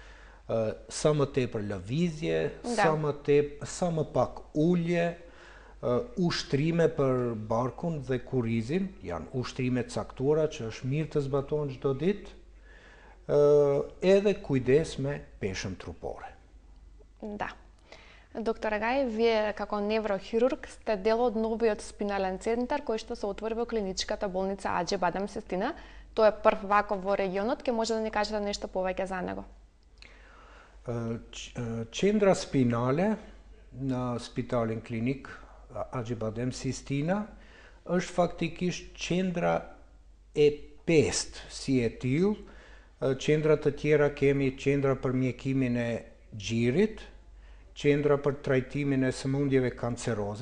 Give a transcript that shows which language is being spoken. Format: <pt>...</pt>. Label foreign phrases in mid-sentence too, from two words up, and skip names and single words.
<sq>Sa më tepër lëvizje, sa më pak ulje, ushtrime për barkun dhe kurrizin, janë ushtrime të caktuara që është mirë të zbatohen çdo ditë, edhe kujdes me peshën trupore.</sq> <mk>Да. Доктор Агај, вие како неврохирург сте дел од новиот спинален центар кој што се отвори во клиничката болница Аџи Бадем Систина. Тој е прв ваков во регионот, ке може да ни кажете нешто повеќе за него?</mk> <sq>Qendra spinale në Spitalin Klinik Aџi Badem Sistina është faktikisht qendra e pestë si e tillë. Qendra të tjera kemi qendra për mjekimin e gjirit, qendra për trajtimin e sëmundjeve kanceroze.</sq>